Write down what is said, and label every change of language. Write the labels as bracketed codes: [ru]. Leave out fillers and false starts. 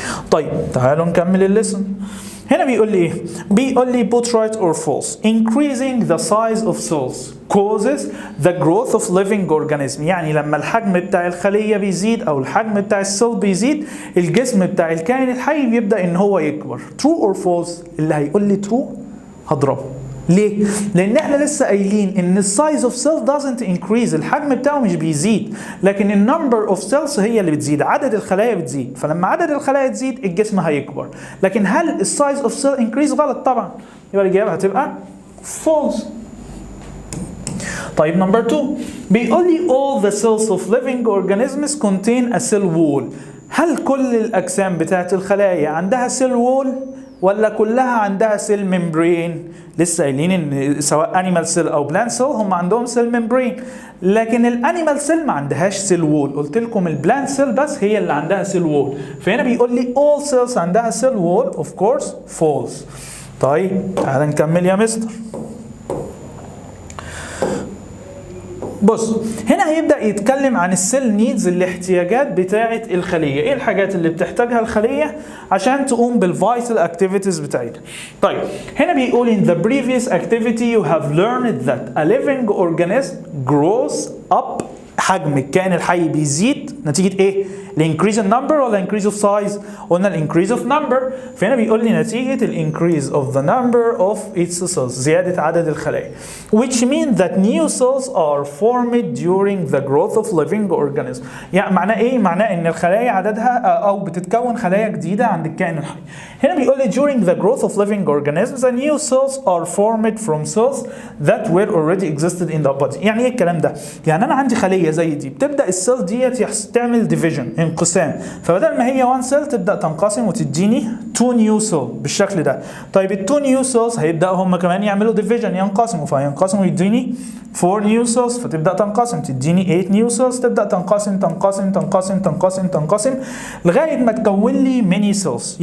[ar] طيب تعالوا نكمل الليسن. هنا بيقول لي ايه؟ بيقول لي [en] put right or false. Increasing the size of cells causes the growth of living organism. [ar] يعني لما الحجم بتاع الخلية بيزيد او الحجم بتاع السيل بيزيد، الجسم بتاع الكائن الحي بيبدأ ان هو يكبر. [en] True or false؟ [ar] اللي هيقول لي true هضربه. ليه؟ لأن احنا لسه قايلين إن السايز اوف سيل [en] doesn't increase، [ar] الحجم بتاعه مش بيزيد، لكن النمبر اوف سيلز هي اللي بتزيد، عدد الخلايا بتزيد، فلما عدد الخلايا تزيد الجسم هيكبر. لكن هل السايز اوف سيل increase؟ غلط طبعا، يبقى الإجابة هتبقى false. طيب نمبر 2 بيقول لي [en] all the cells of living organisms contain a cell wall. [ar] هل كل الأجسام بتاعت الخلايا عندها cell wall ولا كلها عندها سيل ممبرين؟ لسه قايلين ان سواء انيمال سيل او بلانت سيل هم عندهم سيل ممبرين، لكن الانيمال سيل ما عندهاش سيل وول. قلت لكم البلانت سيل بس هي اللي عندها سيل وول، فهنا بيقول لي all cells عندها سيل وول. [en] of course false. [ar] طيب تعال نكمل يا مستر. بص هنا هيبدأ يتكلم عن السيل نيدز، الاحتياجات بتاعة الخلية، ايه الحاجات اللي بتحتاجها الخلية عشان تقوم بالفيتال اكتيفيتيز بتاعتها. طيب هنا بيقول [en] in the previous activity you have learned that a living organism grows up. [ar] حجم الكائن الحي بيزيد نتيجة ايه؟ الانكريز النمبر ولا انكريز اوف سايز؟ قلنا الانكريز اوف نمبر، فهنا بيقول لي نتيجة الانكريز اوف [en] the number of its cells، [ar] زيادة عدد الخلايا. [en] which means that new cells are formed during the growth of living organism. [ar] يعني معناه ايه؟ معناه ان الخلايا عددها او بتتكون خلايا جديدة عند الكائن الحي. هنا بيقول لي [en] during the growth of living organisms the new cells are formed from cells that were already existed in the body. [ar] يعني ايه الكلام ده؟ يعني انا عندي خلية زي دي، بتبدأ السيل ديت تعمل division، انقسام، فبدل ما هي 1 سيل تبدأ تنقسم وتديني 2 نيو سيل بالشكل ده. طيب ال 2 نيو سيلز هيبدأوا هم كمان يعملوا division، ينقسموا، فينقسموا يديني 4 نيو سيلز، فتبدأ تنقسم تديني 8 نيو سيلز، تبدأ تنقسم تنقسم تنقسم تنقسم تنقسم لغاية ما تكون لي ميني سيلز.